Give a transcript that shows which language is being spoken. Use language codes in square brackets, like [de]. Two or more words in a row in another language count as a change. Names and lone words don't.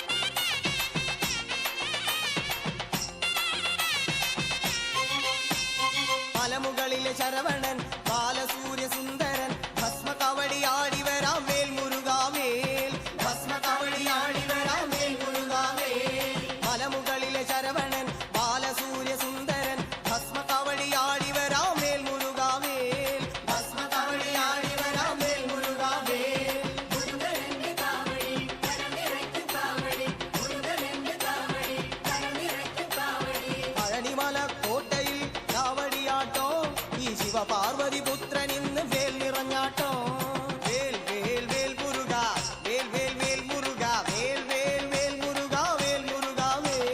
[ml] മലമുകളിലെ ശരവണൻ ബാലസൂര്യ സുന്ദരൻ ഭസ്മ കവടി ആടി വരാം വേൽ മുരുകാവേൽ, ഭസ്മ കവടി ആടി വരാം വേൽ മുരുകാവേൽ. മലമുകളിലെ ശരവണൻ ബാലസൂര്യ സുന്ദരൻ ഭസ്മ കവടി ആടി വരാം വേൽ മുരുകാവേൽ, ഭസ്മ കവടി ആടി വരാം വേൽ മുരുകാവേൽ. [ta] முருகனென்று காவடி கரநிறைக்கும் காவடி, முருகனென்று காவடி கரநிறைக்கும் காவடி. [ml] പഴനിമല കോട്ടയിൽ കാവടിയാട്ടോ, ഈ ശിവപാർവതി പുത്രൻ ഇന്ന് വേൽ നിറഞ്ഞാട്ടോ. വേൽ വേൽ വേൽ മുരുക, വേൽ വേൽ വേൽ മുരുക, വേൽ വേൽ വേൽ മുരുക, വേൽ മുരുക വേൽ.